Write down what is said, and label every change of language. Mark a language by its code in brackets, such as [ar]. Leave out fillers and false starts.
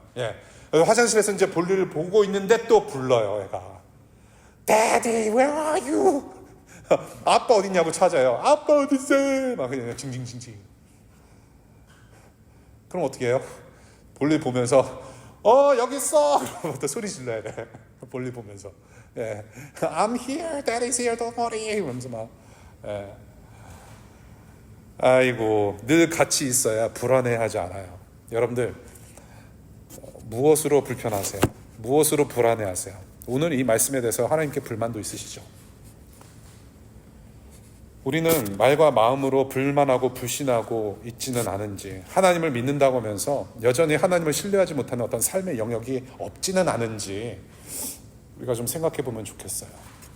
[ko] 예, 화장실에서 이제 볼일을 보고 있는데 또 불러요, 애가. [en] Daddy, where are you? [ko] 아빠 어딨냐고 찾아요. 아빠 어딨어? 막 그냥 징징징징. 그럼 어떻게 해요? 볼일 보면서 여기 있어! 그러면 또 소리 질러야 돼. 볼일 보면서. [en] 예. I'm here, Daddy's here, don't worry. [ko] 이러면서 막. 예. 아이고, 늘 같이 있어야 불안해하지 않아요. 여러분들, 무엇으로 불편하세요? 무엇으로 불안해하세요? 오늘 이 말씀에 대해서 하나님께 불만도 있으시죠? 우리는 말과 마음으로 불만하고 불신하고 있지는 않은지, 하나님을 믿는다고 하면서 여전히 하나님을 신뢰하지 못하는 어떤 삶의 영역이 없지는 않은지 우리가 좀 생각해 보면 좋겠어요.